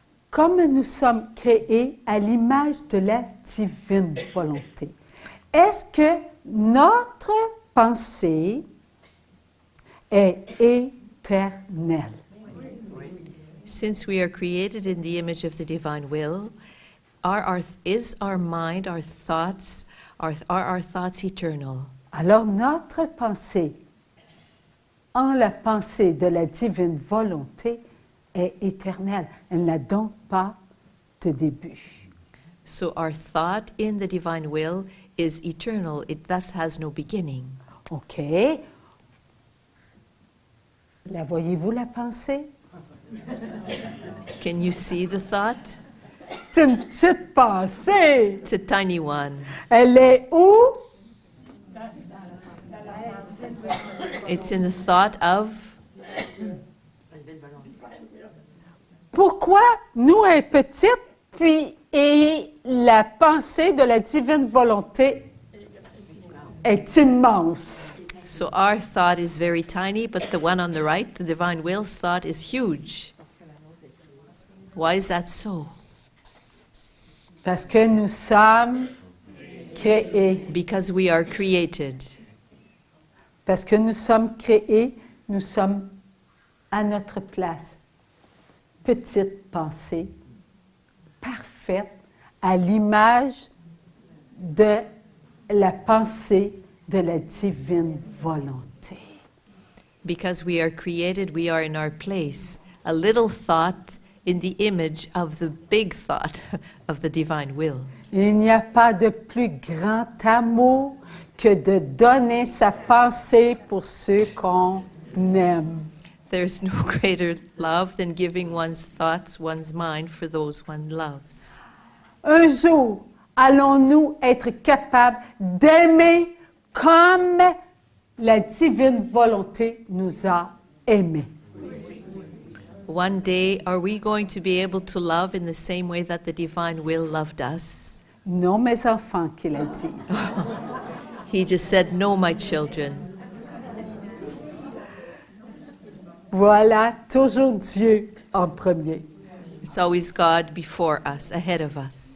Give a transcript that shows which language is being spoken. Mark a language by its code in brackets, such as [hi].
[fr] Comme nous sommes créés à l'image de la divine volonté, est-ce que notre pensée est éternelle? [en] Since we are created in the image of the divine will, is our mind, our thoughts, are our thoughts eternal? [fr] Alors notre pensée, en la pensée de la divine volonté, est éternelle. Elle n'a donc pas de début. [en] So our thought in the divine will is eternal. It thus has no beginning. OK. [fr] La voyez-vous, la pensée? [en] Can you see the thought? [fr] C'est une petite pensée. [en] It's a tiny one. [fr] Elle est où? [en] It's in the thought of. [fr] Pourquoi nous est petite, puis et la pensée de la divine volonté est immense? [en] So our thought is very tiny, but the one on the right, the divine will's thought, is huge. Why is that so? [fr] Parce que nous sommes créés. [en] Because we are created. [fr] Parce que nous sommes créés, nous sommes à notre place. Petite pensée, parfaite, à l'image de la pensée de la divine volonté. [en] Because we are created, we are in our place. A little thought in the image of the big thought of the divine will. [fr] Il n'y a pas de plus grand amour que de donner sa pensée pour ceux qu'on aime. [en] There's no greater love than giving one's thoughts, one's mind for those one loves. [fr] Un jour, allons-nous être capables d'aimer comme la divine volonté nous a aimés? [en] One day, are we going to be able to love in the same way that the divine will loved us? [fr] Non, mes enfants, qu'il a dit. [en] He just said, no, my children. [fr] Voilà, toujours Dieu en premier. [en] It's always God before us, ahead of us.